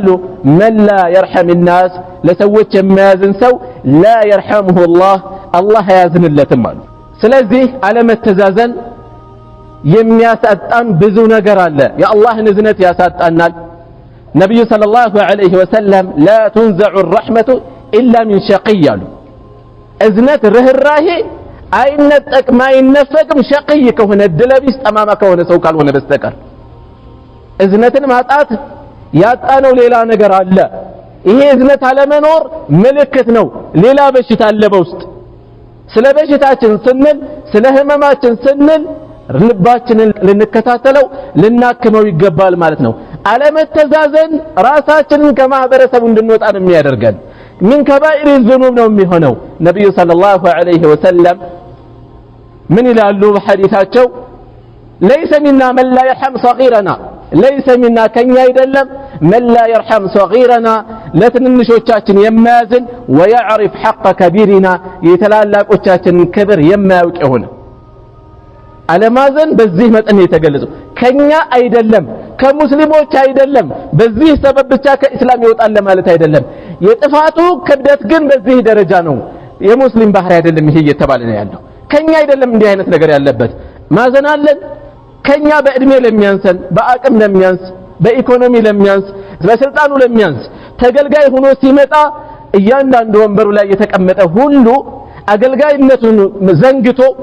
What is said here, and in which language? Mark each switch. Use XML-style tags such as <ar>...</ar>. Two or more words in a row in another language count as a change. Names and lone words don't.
<ar>من لا يرحم الناس</ar> <am>ለሰዎች የማያዝን ሰው</am> <ar>لا يرحمه الله</ar> <am>አያዝንለትም አሉ። ስለዚህ አለመተዛዘን የሚያሳጣን ብዙ ነገር አለ። የአላህ ንዝነት ያሳጣናል። ነብዩ</am> <ar>صلى الله عليه وسلم لا تنزع الرحمة إلا من شقي</ar> <am>አሉ። እዝነት ርህራሄ አይነጠቅም አይነፈቅም ሸቅይ ከሆነ ድለቢስ ጠማማ ከሆነ ሰው ካልሆነ በስተቀር። እዝነትን ማጣት ያጣነው ሌላ ነገር አለ። ይሄ እዝነት አለመኖር ምልክት ነው። ሌላ በሽታ አለ በውስጥ። ስለ በሽታችን ስንል ስለ ህመማችን ስንል ልባችንን ልንከታተለው ልናክመው ይገባል ማለት ነው። አለመተዛዘን ራሳችንን ከማህበረሰቡ እንድንወጣ ነው የሚያደርገን።</am> <ar>من كبائر الذنوب</ar> <am>ነው የሚሆነው። ነብዩ</am> <ar>صلى الله عليه وسلم</ar> <am>ምን ይላሉ በሐዲታቸው?</am> <ar>ليس منا من لا يرحم صغيرنا ليس منا</ar> <am>ከኛ አይደለም</am> <ar>من لا يرحم صغيرنا</ar> <am>ለትንንሾቻችን የማያዝን</am> <ar>ويعرف حق كبيرنا</ar> <am>የተላላቆቻችንን ክብር የማያውቅ ይሆን። አለማዘን በዚህ መጠን የተገለጸው ከኛ አይደለም ከሙስሊሞች አይደለም በዚህ ሰበብ ብቻ ከእስላም ይወጣል ማለት አይደለም የጥፋቱ ክብደት ግን በዚህ ደረጃ ነው የሙስሊም ባህሪ አይደለም ይሄ እየተባለ ነው ያለው ከኛ አይደለም እንዲህ አይነት ነገር ያለበት ማዘናለን ከኛ በእድሜ ለሚያንሰን በአቅም ለሚያንስ በኢኮኖሚ ለሚያንስ በስልጣኑ ለሚያንስ ተገልጋይ ሆኖ ሲመጣ እያንዳንዱ ወንበሩ ላይ የተቀመጠ ሁሉ አገልጋይነቱን ዘንግቶ</am>